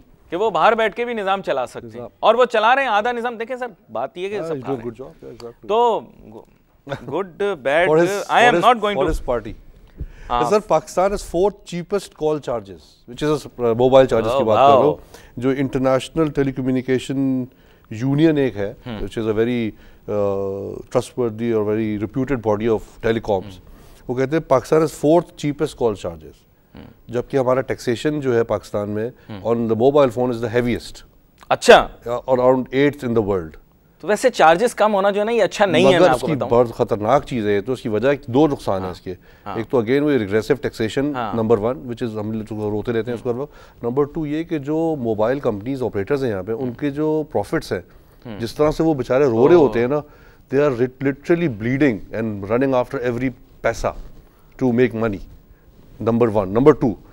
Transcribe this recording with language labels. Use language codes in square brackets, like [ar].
[ur] کہ وہ باہر بیٹھ کے بھی نظام چلا سکتے ہیں اور وہ چلا رہے ہیں آدھا نظام. دیکھیں سر بات یہ کہ تو [en] Good bad I am not going to. [ur] Sir Pakistan [en] is fourth cheapest call charges, which is [ur] mobile chargers کی بات کر رہا ہوں. جو انٹرنیشنل ٹیلی کمیونیکیشن یونین ایک ہے [en] which is a very trustworthy or very reputed body of telecoms, [ur] وہ کہتے ہیں [en] Pakistan is fourth cheapest call charges, [ur] جبکہ ہمارا ٹیکسیشن جو ہے پاکستان میں [en] on the mobile phone is the heaviest. [ur] اچھا, [en] around 8th in the world. [ur] تو ویسے چارجز کم ہونا جو ہے نا یہ اچھا نہیں ہے. مگر اس کی بہت خطرناک چیز ہے. تو اس کی وجہ دو نقصان ہیں اس کے. ایک تو اگین وہ ریگریسو ٹیکسیشن نمبر 1 وچ از ہم روتے رہتے ہیں اس پر. نمبر 2 یہ کہ جو موبائل کمپنیز آپریٹرز ہیں یہاں پہ ان کے جو پروفٹس ہیں جس طرح سے وہ بیچارے رو رہے ہوتے ہیں نا, [en] They are literally bleeding and running after every paisa to make money. [ur] Number 1. Number 2.